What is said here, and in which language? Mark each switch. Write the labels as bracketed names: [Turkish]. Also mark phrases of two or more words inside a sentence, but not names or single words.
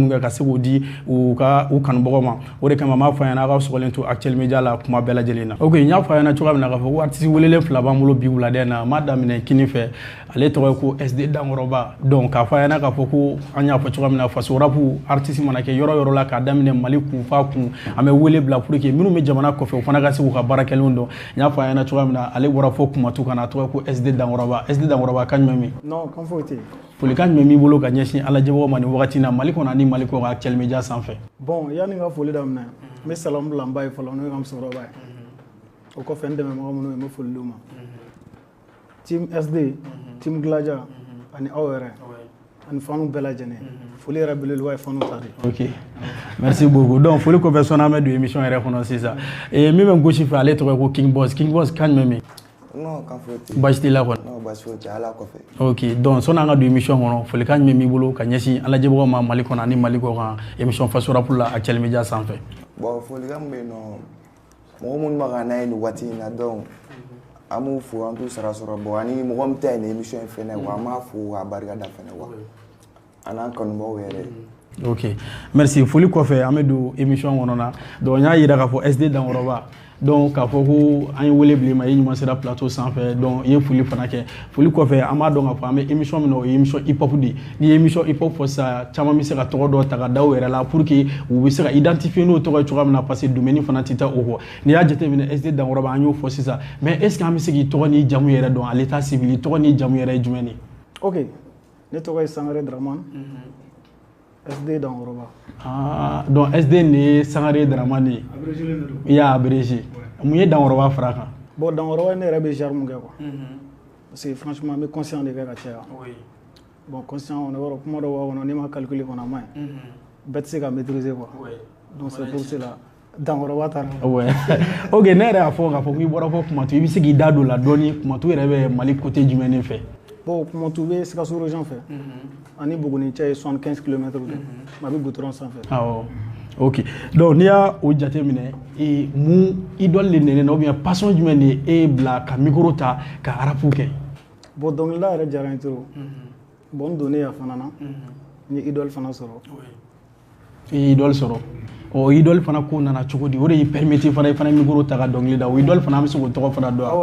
[Bambara] minnu kɛ ka se k'o di u kanubagaw ma o de kama n b'a fɔ a ɲɛna a ka sɔgɔlen to Actuel Media la kuma bɛɛ lajɛlen na ok n y'a fɔ a ɲɛna cogoya min na k'a fɔ ko artiste welelen fila b'an bolo bi wulada in na n m'a daminɛ kini fɛ ale tɔgɔ ye ko SD Dankɔrɔba donc k'a fɔ a ɲɛna k'a fɔ ko an y'a fɔ cogoya min na Faso Rap artiste mana kɛ yɔrɔ yɔrɔ la k'a daminɛ Mali kun f'a kun an bɛ wele bila [French] pour que [Bambara] minnu bɛ jamana kɔfɛ u fana ka se k'u ka baarakɛlenw dɔn n y'a fɔ a ɲɛna cogoya min na ale bɔra fo Kumatu ka na a tɔgɔ ye ko SD Dankɔrɔba SD Dankɔrɔba kan jumɛn min non kan foyi tɛ yen folikan jumɛn b'i bolo ka ɲɛsin ala jɛbagaw ma nin wagati in na Mali kɔnɔ ani Mali kɔ ka Actuel Media sanfɛ bon yani n ka foli daminɛ n bɛ salamu bila n ba ye fɔlɔ n'o ye n ka musokɔrɔba ye o kɔfɛ n dɛmɛbaga minnu ye n bɛ foli d'u ma team SD team Glaja ani aw yɛrɛ ani fanu bɛɛ lajɛlen foli yɛrɛ belebeleba ye fanu ta de ok [French] merci beaucoup donc [Bambara] foli kɔfɛ sɔnni an bɛ don émission yɛrɛ kɔnɔ sisan min bɛ n gosi fɛ ale tɔgɔ ye ko King Boss kan jumɛn min non kan foyi tɛ baasi t'i la kɔni non baasi foyi tɛ ala kɔfɛ ok donc sɔnni an ka don émission kɔnɔ folikan jumɛn b'i bolo ka ɲɛsin ala jɛbagaw ma Mali kɔnɔ ani Mali kɔ kan émission Faso Rap la Actuel Media sanfɛ bon folikan min bɛ yen nɔ mɔgɔ minnu bɛ ka n'a ye nin waati in na donc an b'u fo an t'u sara sɔrɔ bon ani mɔgɔ min ta ye nin émission in fɛnɛ wa an b'a fo k'a barika da fɛnɛ wa an'an kanubagaw yɛrɛ ok merci foli kɔfɛ an bɛ don émission kɔnɔ na donc n y'a yira k'a fɔ SD Dankɔrɔba donc k'a fɔ ko an ye wele bila i ma i ɲuman sera plateau sanfɛ donc i ye foli fana kɛ foli kɔfɛ an b'a dɔn k'a fɔ an bɛ émission min na o ye émission hip hop de ye n'i ye émission hip hop fɔ sisan caman bɛ se ka tɔgɔ dɔ ta ka da u yɛrɛ la [French] pour que [Bambara] u bɛ se ka identifier n'o tɔgɔ ye cogoya min na [French] parce que [Bambara] domaine fana tɛ taa o kɔ n'i y'a jateminɛ SD Dankɔrɔba an y'o fɔ sisan [French] mais est ce que [Bambara] an bɛ se k'i tɔgɔ n'i jamu yɛrɛ dɔn [French] à l'état civil [Bambara] tɔgɔ n'i jamu yɛrɛ ye jumɛn ye ok ne tɔgɔ ye Sangare Dramane SD Dankɔrɔba ah donc SD nin ye Sangare Dramane ye i y'a abrégé mun ye Dankɔrɔba fara kan bon Dankɔrɔba ne yɛrɛ bɛ genre mun kɛ [French] quoi parce que franchement [Bambara] n bɛ conscient de kɛ ka caya bon [French] conscient on est [Bambara] yɔrɔ kuma dɔ b'a kɔnɔ n'i ma calculer kɔnɔ a ma ɲi bɛɛ tɛ se ka [French] maîtriser quoi donc c'est pour cela [Bambara] Dankɔrɔba taara ouais ok ne yɛrɛ y'a fɔ k'a fɔ k'i bɔra fɔ Kumatu i bɛ se k'i da don o la dɔɔni Kumatu yɛrɛ bɛ Mali côté jumɛn de fɛ bon Kumatu bɛ Sikaso région fɛ ani Buguni cɛ ye 75 km de a bɛ goudron sanfɛ awɔ ok donc n'i y'a o jateminɛ mun idole de nɛnɛ na [French] ou bien passion [Bambara] jumɛn de ye e bila ka micro ta ka rap kɛ bon dɔnkilida yɛrɛ diyara n ye [French] trop bon [Bambara] n donnen yan fana na n ye idole fana sɔrɔ i ye idole sɔrɔ ɔ idole fana ko nana cogo di o de y'i permettre fana i fana micro ta ka dɔnkili da o idole fana an bɛ se k'o tɔgɔ fana dɔn